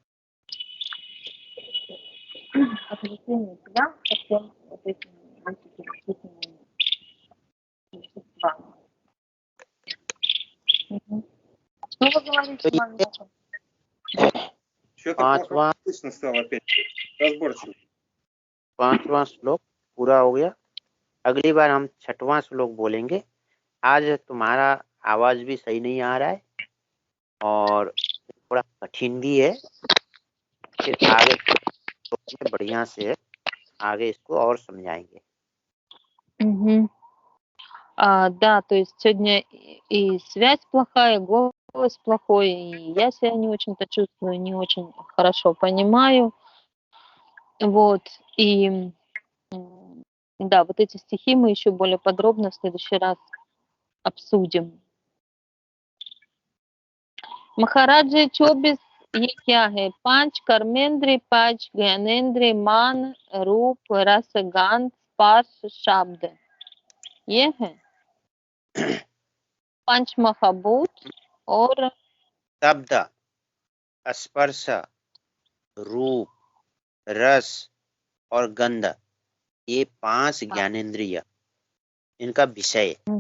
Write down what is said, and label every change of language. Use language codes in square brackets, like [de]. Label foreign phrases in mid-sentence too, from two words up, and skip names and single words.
[ru] Отождествление себя со всем вот этим антиперечисленными веществами. Что вы говорите, Мамлока? Что-то плохо слышно стало опять. Разборчиво. [hi] 5वां श्लोक पूरा हो गया। अगली बार हम 6वां श्लोक बोलेंगे। आज तुम्हारा आवाज भी सही नहीं आ रहा है और थोड़ा कठिन भी है। फिर आगे बढ़िया से आगे इसको और समझाएंगे। Угу. [ru] Да, то есть сегодня и связь плохая, голос плохой, и я себя не очень-то чувствую, не очень хорошо понимаю. Вот, и да, вот эти стихи мы еще более подробно в следующий раз обсудим. [hi] Махараджа Чобис ये क्या है? 5 कर्मेंद्रिय, 5 ज्ञानेंद्रिय, मान, रूप, रस, गंध, स्पर्श, शब्द, ये है 5 महाभूत और शब्द, स्पर्श, रूप, रस और गंध, ये 5 ज्ञानेंद्रिय इनका विषय।